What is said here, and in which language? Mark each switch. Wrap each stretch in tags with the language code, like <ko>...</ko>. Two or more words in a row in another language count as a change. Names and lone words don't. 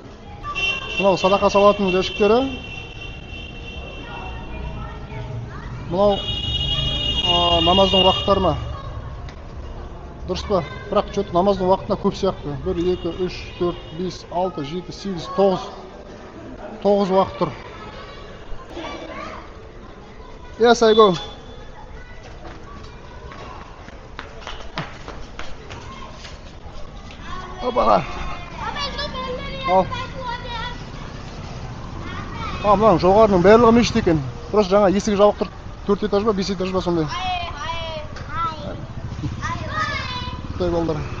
<kk>Мынау садақа салатын жәшіктері. Мынау намаздың уақыттарына. Дұрыс па? Бірақ чөт намаздың уақытына көп сияқты. 1, 2, 3, 4, 5, 6, 7, 8, 9 уақыт тұр.</kk> <en>Yes, I go.</en> <kk>Опа. Ал. Мынаның жоғарының барлығы мешіт екен. Просто жаңа есігі жабық тұр. 4 этаж ба, 5 этаж ба сондай. Құдай балдар.</kk>